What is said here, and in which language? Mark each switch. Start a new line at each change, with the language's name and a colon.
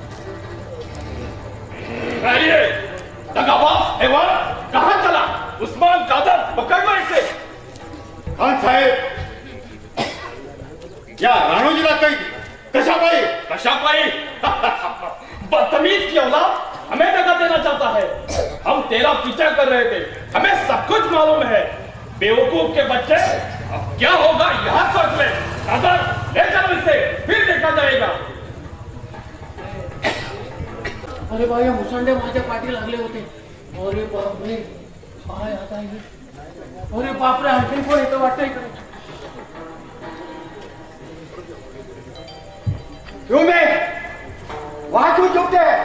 Hindi: ठहरिए, दगाबाज हैवान, कहां चला? उस्मान कादर, पकड़ लो इसे।
Marathi: खान साहेब, या राणोजीला काही कशापाई? कशापाई?
Hindi: बदतमीज की औलाद, हमें दगा देना चाहता है। हम तेरा पीछा कर रहे थे, हमें सब कुछ मालूम है। बेवकूफ के बच्चे, अब क्या होगा यहां सोच ले। कादर, ले चलो इसे, फिर देखा जाएगा।
Marathi: अरे भाई, मुसंडे माझ्या पाठी लागले होते। अरे बापरे, काय आता हे? अरे बापरे, आणखीन कोण येतं वाटतं इकडे?
Hindi: क्यों मैं वहां क्यों चुपते?